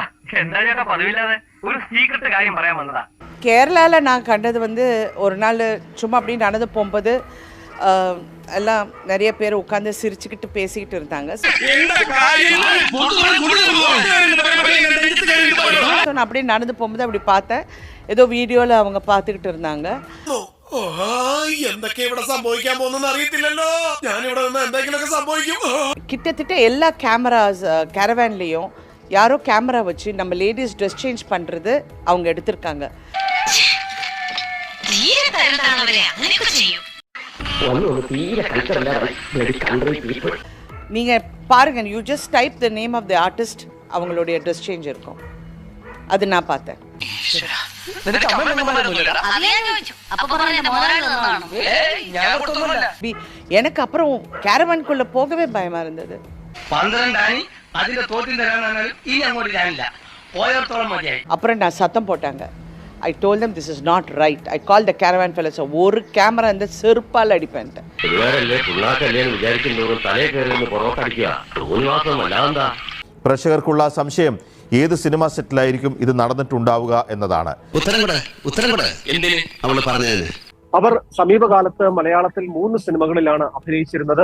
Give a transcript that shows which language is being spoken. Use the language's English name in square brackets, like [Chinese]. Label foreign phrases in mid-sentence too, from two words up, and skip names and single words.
[Malayalam] എന്താ ചേട്ടാ പതിവില്ലാതെ ഒരു സീക്രട്ട് കാര്യം പറയാൻ വന്നതാ. [Tamil] கேரளாவில் நான் கண்டது வந்து ஒரு நாள் சும்மா அப்படி நடந்து போகும்போது எல்லாம் நிறைய பேர் உட்காந்து சிரிச்சுக்கிட்டு பேசிக்கிட்டு இருந்தாங்க. நான் அப்படியே நடந்து போகும்போது அப்படி பார்த்தேன், ஏதோ வீடியோவில் அவங்க பார்த்துக்கிட்டு இருந்தாங்க. கிட்டத்தட்ட எல்லா கேமராஸ் கேரவேன்லேயும் யாரோ கேமரா வச்சு நம்ம [English] ladies dress change [Tamil] பண்ணுறது அவங்க எடுத்திருக்காங்க. நீங்கள் பாருங்க, [English] you just type the name of the artist, [Tamil] அவங்களுடைய [English] dress change [Tamil] இருக்கும். அது நான் பார்த்தேன். எனக்கு அப்புறம் கேரவான்குள்ள போகவே பயமா இருந்தது. அப்புறம் நான் சத்தம் போட்டாங்க. [English] I told them this is not right. I called the caravan fellows. [Tamil] ஒரு கேமரா இந்த செருப்பால் அடிப்பேன். [Malayalam] പ്രേക്ഷകർക്കുള്ള സംശയം ഏത് സിനിമ സെറ്റിലായിരിക്കും ഇത് നടന്നിട്ടുണ്ടാവുക എന്നതാണ്. അവർ സമീപകാലത്ത് മലയാളത്തിൽ 3 സിനിമകളിലാണ് അഭിനയിച്ചിരുന്നത്.